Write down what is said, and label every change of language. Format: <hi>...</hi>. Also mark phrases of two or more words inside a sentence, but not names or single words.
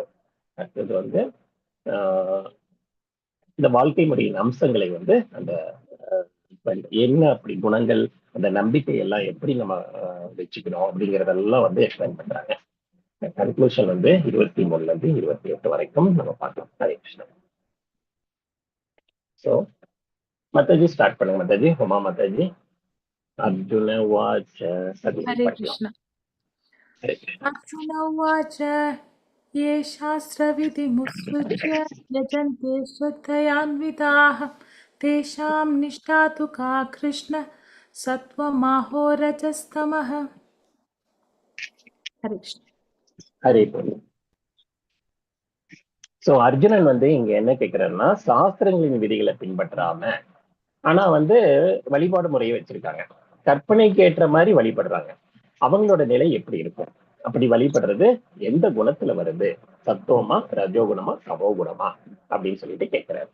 <ta>அடுத்தது வந்து இந்த வாழ்க்கை முறையின் அம்சங்களை வந்து அந்த என்ன அப்படி குணங்கள், அந்த நம்பிக்கை எல்லாம் எப்படி நம்ம வச்சுக்கணும் அப்படிங்கறதெல்லாம் வந்து எக்ஸ்பிளைன் பண்றாங்க. கன்க்ளூஷன் வந்து 23ல இருந்து 28 வரைக்கும் நம்ம பார்க்கலாம். ஹரே கிருஷ்ணா. சோ மாதாஜி ஸ்டார்ட் பண்ணுங்க. மாதாஜி, உமா மாதாஜி.</ta> <sa>अर्जुन उवाच हरे कृष्ण. अर्जुन उवाच ये शास्त्रविधिमुत्सृज्य यजन्ते श्रद्धयान्विताः तेषां निष्ठा तु का कृष्ण सत्त्वमाहोरजस्तमः. हरे कृष्ण.</sa> <ta>ஹரே கிருஷ்ணா. சோ அர்ஜுனன் வந்து இங்க என்ன கேட்கிறாருன்னா, சாஸ்திரங்களின் விதிகளை பின்பற்றாம ஆனா வந்து வழிபாடு முறையை வச்சிருக்காங்க, கற்பனைக்கு ஏற்ற மாதிரி வழிபடுறாங்க. அவங்களோட நிலை எப்படி இருக்கும், அப்படி வழிபடுறது எந்த குணத்துல வருது, சத்தோமா ரஜோகுணமா தமோகுணமா அப்படின்னு சொல்லிட்டு கேட்கிறாரு.</ta>